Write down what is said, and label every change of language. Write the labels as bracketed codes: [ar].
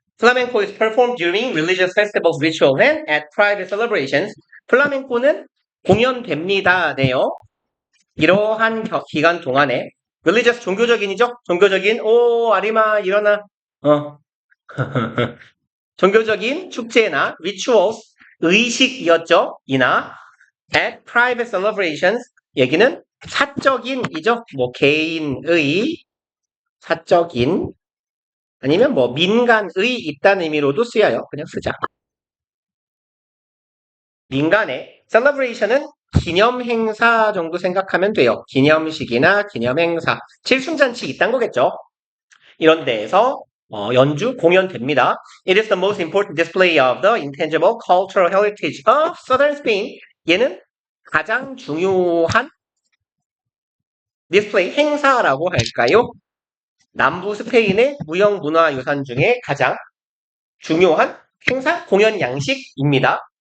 [en] Flamenco is performed during religious festivals, rituals, and at private celebrations. [ko] 플라멩코는 공연됩니다. 네요. 이러한 기간 동안에 religious 종교적인이죠? 종교적인 오 아리마 일어나 종교적인 축제나 rituals 의식이었죠. 이나 [en] at private celebrations [ko] 얘기는 사적인이죠. 뭐 개인의 사적인 아니면 뭐 민간의 있다는 의미로도 쓰여요. 그냥 쓰자. 민간의 celebration은 기념 행사 정도 생각하면 돼요. 기념식이나 기념 행사, 칠순잔치 이딴 거겠죠. 이런 데에서 연주, 공연됩니다. [en] It is the most important display of the intangible cultural heritage of Southern Spain. [ko] 얘는 가장 중요한 디스플레이 행사라고 할까요? 남부 스페인의 무형 문화 유산 중에 가장 중요한 행사 공연 양식입니다.